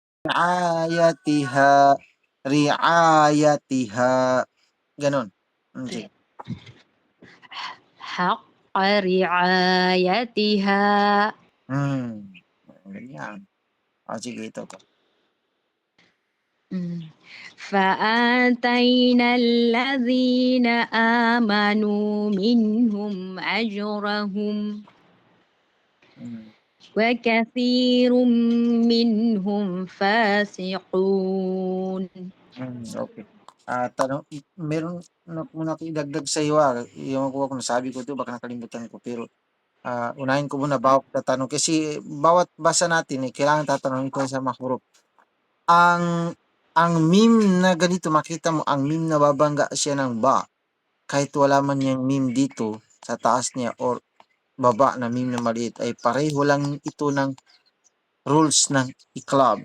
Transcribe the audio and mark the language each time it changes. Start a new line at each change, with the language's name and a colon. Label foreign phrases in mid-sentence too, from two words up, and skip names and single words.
Arabic: رعايتها، رعايتها, gano'n.
Filipino: Sige.
Arabic: حق رعايتها.
Filipino: Ganyan. Sige ito.
Arabic: فآتينا الذين آمنوا منهم أجرهم وكثير منهم فاسقون.
Filipino: Okay. Tanong, meron muna akong idagdag sa iyo, yung kung nasabi ko 'to baka nakalimutan ko pero, unahin ko muna bago kita tanong kasi bawat basa natin, kailangan tatanungin ko sa mga huruf. Ang meme na ganito makita mo ang meme na babangga siya ng ba, kahit wala man yang meme dito sa taas niya or baba na meme na maliit ay pareho lang ito ng rules ng i-club.